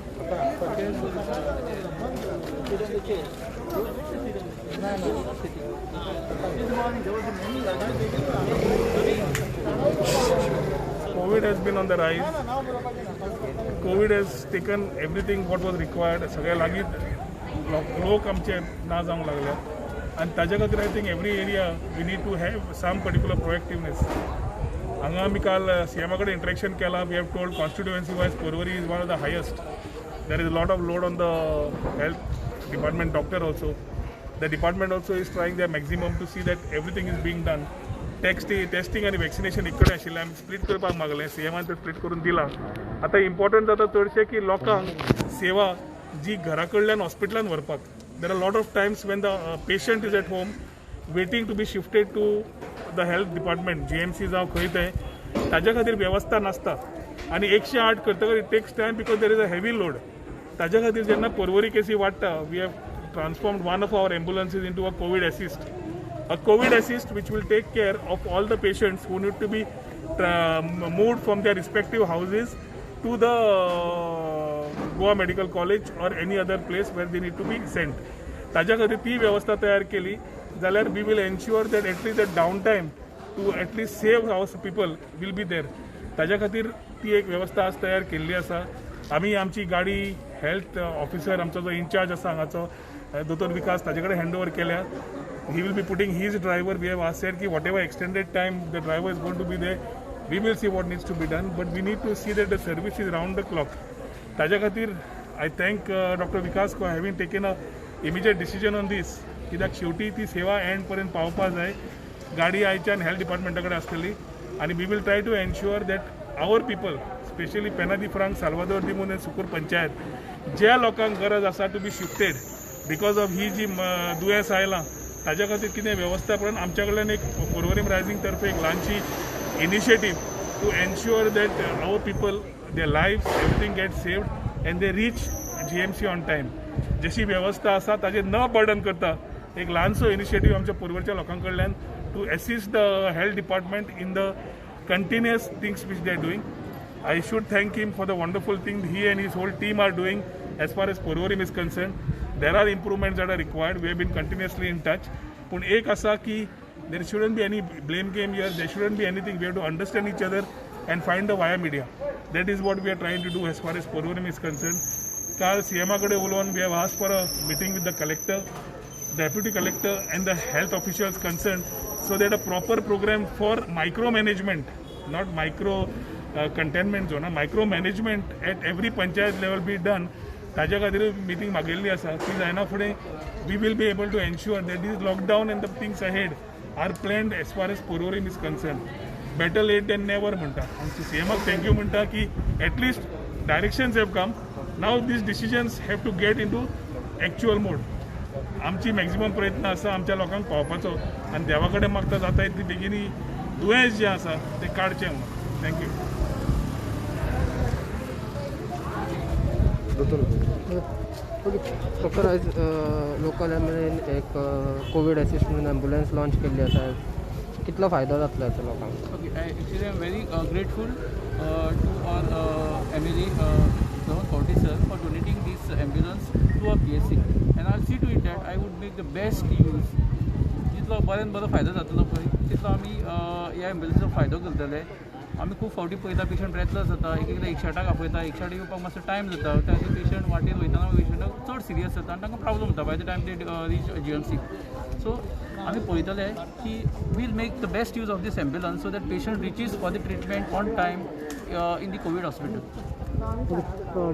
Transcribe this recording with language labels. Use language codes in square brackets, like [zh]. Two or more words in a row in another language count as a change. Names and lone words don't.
[en] COVID has been on the rise. COVID has taken everything what was required. [kok] सगळ्या लागीत लोक आमचे ना जावंक लागल्या आणि ताज्या खातीर [en] I think every area we need to have some particular proactiveness. [kok] हांगा आमी काल सीएमा कडेन इंटरेक्शन केलां. [en] We have told constituency wise Porvorim is one of the highest. There is a lot of load on the health department doctor also. The department also is trying their maximum to see that everything is being done. [kok] टेस्टिंग आणि वॅक्सिनेशन इकडे आशिल्लें आमी स्प्लिट करपाक मागलें. सीएमान ते स्प्लिट करून दिलां. आतां इम्पॉर्टंट जाता चडशें की लोकांक सेवा जी घरा कडल्यान हॉस्पिटलान व्हरपाक. [en] There are lot of times when the patient is at home waiting to be shifted to the health department GMC [kok] जावं खंय तें ताज्या खातीर वेवस्था नासता आनी 108 करतकच [en] it takes time because there is a heavy load. [kok] ताज्या खातीर जेन्ना परवरी केसी वाडटा [en] we have transformed one of our ambulances into a COVID assist. A COVID assist which will take care of all the patients who need to be moved from their respective houses to the Goa Medical College or any other place where they need to be sent. [kok] ताज्या खातीर ती वेवस्था तयार केली जाल्यार [en] we will ensure that at least the downtime to at least save our people will be there. [kok] ताज्या खातीर ती एक वेवस्था आज तयार केल्ली आसा. आमी आमची गाडी [en] health officer [kok] आमचो जो इन्चार्ज आसा हांगाचो दोतोर विकास ताजे कडेन [en] hand over [kok] केल्या. [en] He will be putting his driver. We have asked की whatever extended time the driver is going to be there we will see what needs to be done but we need to see that the service is round the clock. [kok] ताज्या खातीर [en] I thank Doctor Vikas for having taken a immediate decision on this. [kok] कित्याक शेवटी ती सेवा एंड पर्यंत पावपा जाय. गाडी आयच्यान हेल्थ डिपार्टमेंटा कडेन आसतली आनी [en] we will try to ensure that our people specially [kok] पेनादी फ्रांक साल्वादोर दिमून एंड सुकूर पंचायत ज्या लोकांक गरज आसा [en] to be shifted because of [kok] ही जी दुयेंस आयलां ताज्या खातीर कितें वेवस्था करून आमच्या कडल्यान एक परवरीम रायझींग तर्फे एक ल्हानशी इनिशिएटीव [en] to ensure that our people their life everything get saved and they reach GMC on time. [kok] जशी वेवस्था आसा ताजेर न बर्डन करता एक ल्हानसो इनिशिएटीव आमच्या परवरच्या लोकां कडल्यान [en] to assist the health department in the continuous things which they are doing. I should thank him for the wonderful thing he and his whole team are doing as far as Porvorim is concerned. There are improvements that are required. We have been continuously in touch. But [kok] एक असा की [en] there shouldn't be any blame game here. There shouldn't be anything. We have to understand each other and find the via media. That is what we are trying to do as far as Porvorim is concerned. [kok] काल CMA कडे उलोवन [en] we have asked for a meeting with the collector, the deputy collector and the health officials concerned so that a proper program for micromanagement, not micro containment zone, micromanagement at every panchayat level be done. [kok] ताज्या खातीर मीटिंग मागिल्ली आसा ती जायना फुडें [en] we will be able to ensure that this lockdown and the things ahead are planned as far as Porvorim is concerned. Better late than never [kok] म्हणटा. आमची CMAक थँक्यू म्हणटा की [en] at least directions have come. Now these decisions have to get into actual mode. [kok] आमची मॅक्झिमम प्रयत्न आसा आमच्या लोकांक पावपाचो आनी देवा कडेन मागता जाता ती बेगिनी दुयेंस जें आसा तें काडचें म्हणून. [en] थँक्यू. [kok] डॉक्टर आज लोकल एक [en] COVID assist [kok] म्हणून ॲम्ब्युलन्स लॉन्च केल्ली आसा. कितलो फायदो जातलो हाचो लोकांक? [en] Okay, actually I'm very grateful to our MLA Dhawan Kauti sir for donating this ambulance to our PSC, and I'll see to it that I would make the best use. [kok] जितलो बऱ्यान बरो फायदो जातलो पळय तितलो आमी ह्या एम्बुलन्सीचो फायदो करतले. आमी खूब फावटी पळयता [en] patient breathless [kok] जाता, एक एकदां 108 आपयता, 108 येवपाक मातसो टायम जाता, ताजे पेशंट वाटेर वयतना पेशंट चड सिरियस जाता आनी तांकां प्रॉब्लम जाता [en] by the time they reach GMC. सो [kok] आमी पळयतले की [en] will make the best use of this ambulance so that patient reaches for the treatment on time in the COVID hospital.